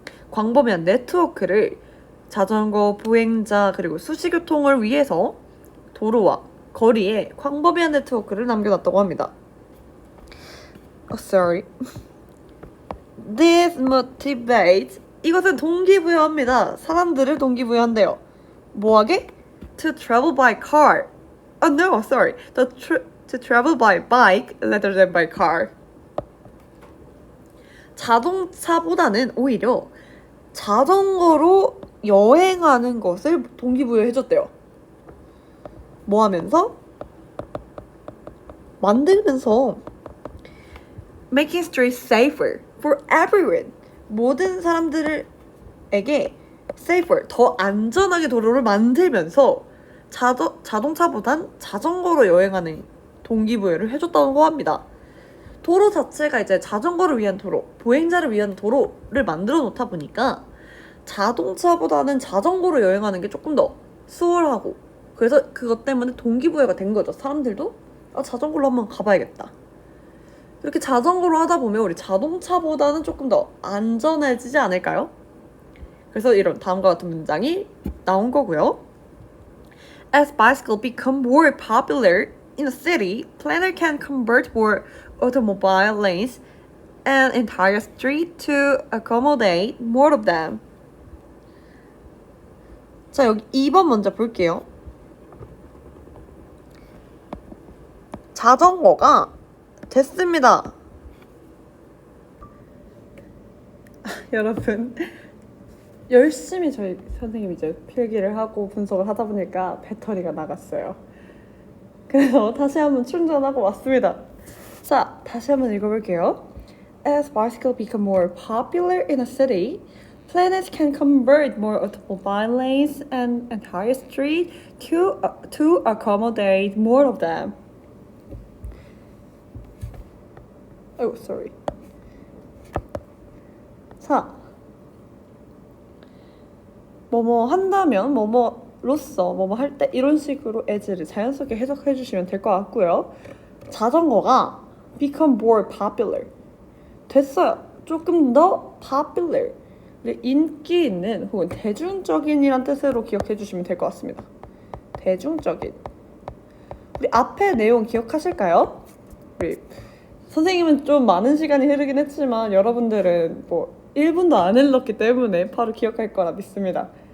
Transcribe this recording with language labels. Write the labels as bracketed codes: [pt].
[ko] 광범위한 네트워크를 자전거, 보행자 그리고 수시교통을 위해서 도로와 거리에 광범위한 네트워크를 남겨놨다고 합니다. [en] Sorry. This motivates, [ko] 이것은 동기부여합니다. 사람들을 동기부여한대요. 뭐하게? [en] To travel by car. No, sorry. To travel by bike rather than by car. [ko] 자동차보다는 오히려 자전거로 여행하는 것을 동기부여해줬대요. 뭐 하면서? 만들면서 [en] making streets safer for everyone. [ko] 모든 사람들에게 safer, 더 안전하게 도로를 만들면서 자동차보단 자전거로 여행하는 동기부여를 해줬다고 합니다. 도로 자체가 이제 자전거를 위한 도로, 보행자를 위한 도로를 만들어 놓다 보니까 자동차보다는 자전거로 여행하는 게 조금 더 수월하고, 그래서 그것 때문에 동기부여가 된 거죠. 사람들도 자전거로 한번 가봐야겠다. 이렇게 자전거로 하다 보면 우리 자동차보다는 조금 더 안전해지지 않을까요? 그래서 이런 다음과 같은 문장이 나온 거고요. [en] As bicycles become more popular in a city, planner can convert more automobile lanes and entire street to accommodate more of them. [ko] 자, 여기 2번 먼저 볼게요. 자전거가 됐습니다. 여러분, 열심히 저희 선생님이 이제 필기를 하고 분석을 하다 보니까 배터리가 나갔어요. 그래서 다시 한번 충전하고 왔습니다. 자, 다시 한번 읽어볼게요. [en] as bicycles become more popular in a city, planners can convert more automobile lanes and entire streets to accommodate more of them. Oh, sorry. 4. [ko] 뭐뭐 한다면 뭐뭐로서 뭐뭐 할 때 이런 식으로 as를 자연스럽게 해석해 주시면 될 것 같고요. 자전거가 [en] become more popular. [ko] 됐어요. 조금 더 popular. 인기 있는 혹은 대중적인이란 뜻으로 기억해 주시면 될 것 같습니다. 대중적인. 우리 앞에 내용 기억하실까요? 우리 선생님은 좀 많은 시간이 흐르긴 했지만 여러분들은 뭐 1분도 안 흘렀기 때문에 바로 기억할 거라 믿습니다.